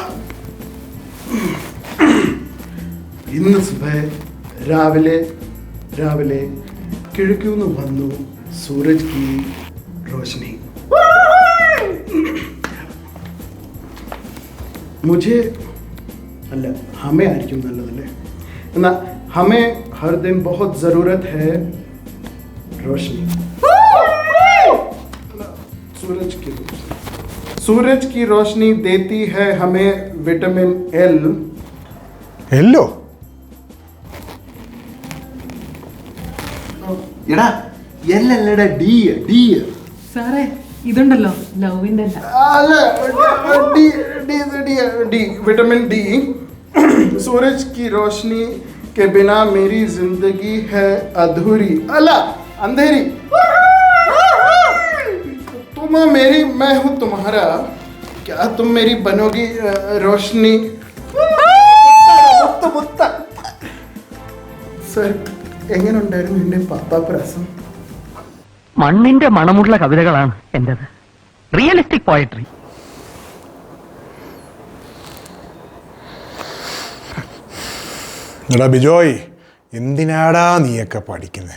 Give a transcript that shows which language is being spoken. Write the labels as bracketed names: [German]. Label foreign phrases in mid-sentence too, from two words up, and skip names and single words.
[Malayalam] ഇന്ന് രാവിലെ കിഴക്കൂന്ന് വന്നു [Hindi] सूरज की रोशनी. [Malayalam] മുझे അല്ല ഹമേ ആയിരിക്കും നല്ലതല്ലേ? [Hindi] എന്നാൽ हमें हर दिन बहुत ज़रूरत है रोशनी. सूरज की रोशनी देती है हमें विटामिन एल. [Malayalam] എല്ലോ? എടാ എല്ലല്ലടാ ഡി. സാറേ ഇതുണ്ടല്ലോ ലവിന്റെ [English] അല്ല D vitamin D. [Hindi] सूरज की रोशनी के बिना मेरी जिंदगी है अधूरी. अला अंधेरी. तुम मेरी मैं हूँ तुम्हारा, क्या तुम मेरी बनोगी रोशनी? [Malayalam] സർ എങ്ങനെയുണ്ടായിരുന്നു എൻ്റെ പാപ്പാപ്രാസം? മണ്ണിന്റെ മണമുള്ള കവിതകളാണ് എന്റേത്. [English] realistic poetry. [Malayalam] എടാ ബിജോയ്, എന്തിനാടാ നീയൊക്കെ പഠിക്കുന്നത്?